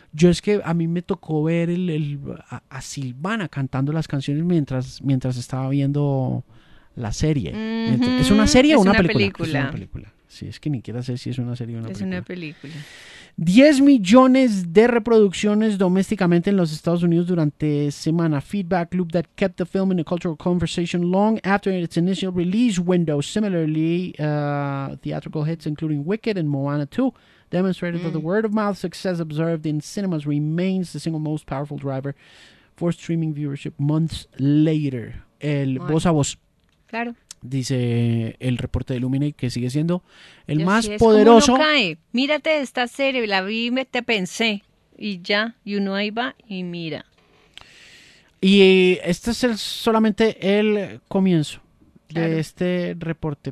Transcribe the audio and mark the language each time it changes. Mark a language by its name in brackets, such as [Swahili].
[Spanish] Yo es que a mí me tocó ver a Silvana cantando las canciones mientras estaba viendo la serie. Mm-hmm. ¿Es una serie o una película? Es una película. Sí, es que ni quiero saber si es una serie o una película. Es una película. 10 millones de reproducciones domésticamente en los Estados Unidos durante semana. [English] Feedback loop that kept the film in a cultural conversation long after its initial release window. Similarly, theatrical hits including Wicked and Moana 2 demonstrated that the word of mouth success observed in cinemas remains the single most powerful driver for streaming viewership months later. [Spanish] El voz a voz. Claro. Dice el reporte de Luminate que sigue siendo el más poderoso. Mírate esta serie, la vi, me te pensé. Y ya, y uno ahí va y mira. Y este es solamente el comienzo de este reporte.